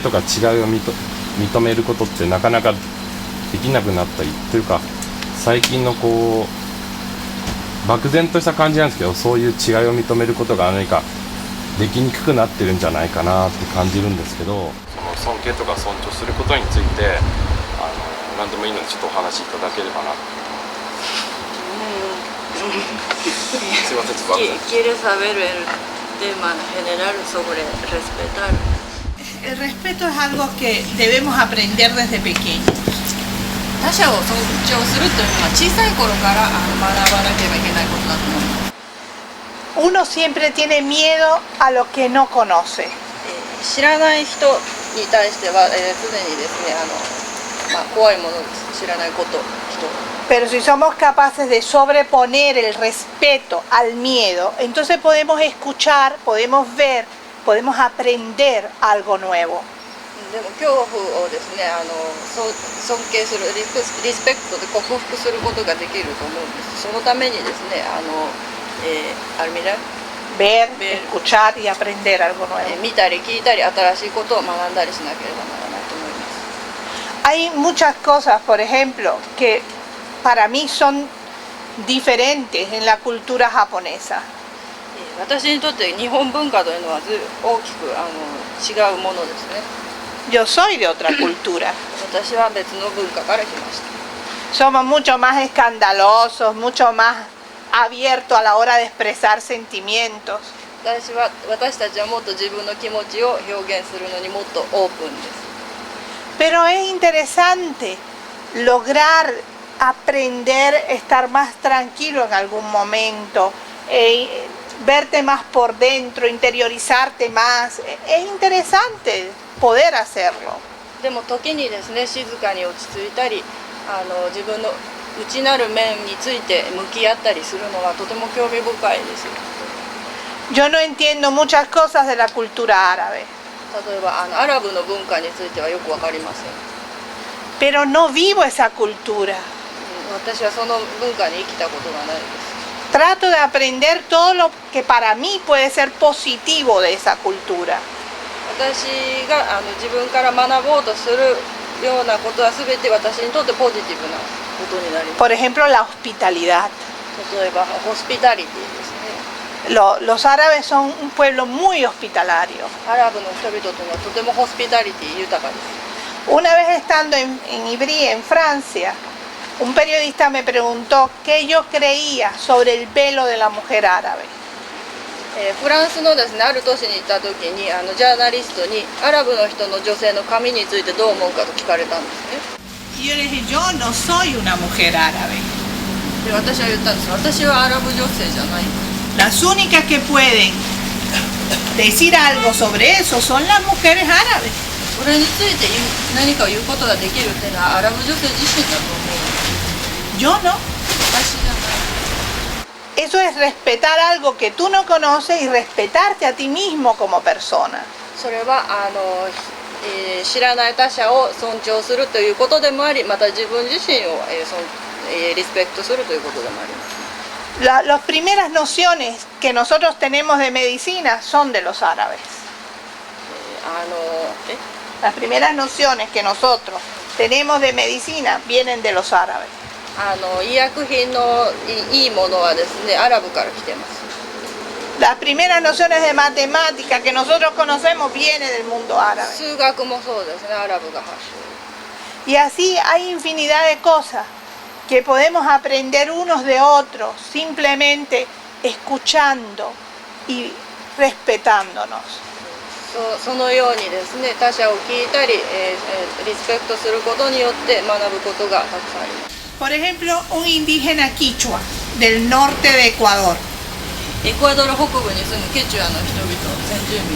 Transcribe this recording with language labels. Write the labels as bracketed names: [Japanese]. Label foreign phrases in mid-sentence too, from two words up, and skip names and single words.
[Japanese] とか違いを認めることってなかなかできなくなったりというか、最近のこう漠然とした感じなんですけど、そういう違いを認めることが何かできにくくなってるんじゃないかなって感じるんですけど、その尊敬とか尊重することについて何でもいいのでちょっとお話しいただければな。すいません、ちょっと。 [Spanish] ¿Quieres saber el tema general sobre respetar? El respeto es algo que debemos aprender desde pequeños. [Japanese] 他者を尊重するというのは小さい頃から学ばなければいけないことだと思います。 [Spanish] Uno siempre tiene miedo a lo que no conoce. [Japanese] 知らない人に対しては、常にですね、怖いものです。知らないこと、人。 [Spanish] Pero si somos capaces de sobreponer el respeto al miedo, entonces podemos escuchar, podemos ver, podemos aprender algo nuevo. [Japanese] でも恐怖をですね、尊敬するリスペクトで克服することができると思うんです。そのためにですね、 [Spanish] al mirar, ver, escuchar y aprender algo nuevo. [Japanese] 見たり聞いたり新しいことを学んだりしなければならないと思います。 [Spanish] Hay muchas cosas, por ejemplo, que para mí son diferentes en la cultura japonesa. [Japanese] 私にとって日本文化というのは大きく違うものですね。 [Spanish] Yo soy de otra cultura. [Japanese] 私は別の文化から来ました。 [Spanish] Somos mucho más escandalosos, mucho más abiertos a la hora de expresar sentimientos. [Japanese] 私たちはもっと自分の気持ちを表現するのにもっとオープンです。 [Spanish] Pero es interesante lograr aprender, estar más tranquilo en algún momento, verte más por dentro, interiorizarte más. Es interesante poder hacerlo. [Japanese] でも時にですね、静かに落ち着いたり、自分の内なる面について向き合ったりするのがとても興味深いです。 [Spanish] Yo no entiendo muchas cosas de la cultura árabe. [Japanese] 例えばアラブの文化についてはよくわかりません。 [Spanish] Pero no vivo esa cultura. [Japanese] 私はその文化に生きたことがないです。 [Spanish] Trato de aprender todo lo que para mí puede ser positivo de esa cultura. [Japanese] 私が自分から学ぼうとするようなことは全て私にとってポジティブなことになります。 [Spanish] Por ejemplo, la hospitalidad. [Japanese] 例えばホスピタリティですね。 [Spanish] Los árabes son un pueblo muy hospitalario. [Japanese] アラブの人々というのはとてもホスピタリティ豊かです。 [Spanish] Una vez estando en Ivry, en Francia, un periodista me preguntó qué yo creía sobre el velo de la mujer árabe. [Japanese] フランスのですね、ある都市に行った時にジャーナリストにアラブの人の女性の髪についてどう思うかと聞かれたんですね。 [Spanish] Y yo le dije, yo no soy una mujer árabe. [Japanese] で私は言ったんです。私はアラブ女性じゃない。 [Spanish] Las únicas que pueden decir algo sobre eso son las mujeres árabes. [Japanese] それについて何かを言うことができるっていうのはアラブ女性自身だと思う。 [Spanish] Yo no. [Japanese] 私じゃない。 [Spanish] Eso es respetar algo que tú no conoces y respetarte a ti mismo como persona. [Japanese] それは知らない他者を尊重するということでもあり、また自分自身をリスペクトするということでもあります。 [Spanish] Las primeras nociones que nosotros tenemos de medicina son de los árabes. Las primeras nociones que nosotros tenemos de medicina vienen de los árabes. [Japanese] 医薬品のいいものはですね、アラブから来てます。 [Spanish] Las primeras nociones de matemática que nosotros conocemos vienen del mundo árabe. [Japanese] 数学もそうですね、アラブが発祥。 [Spanish] Y así hay infinidad de cosas que podemos aprender unos de otros simplemente escuchando y respetándonos. [Japanese] そのようにですね、他者を聞いたり、リスペクトすることによって学ぶことがたくさんあります。 [Spanish] Por ejemplo, un indígena quichua del norte de Ecuador. [Japanese] エクアドル北部に住むケチュアの人々、先住民。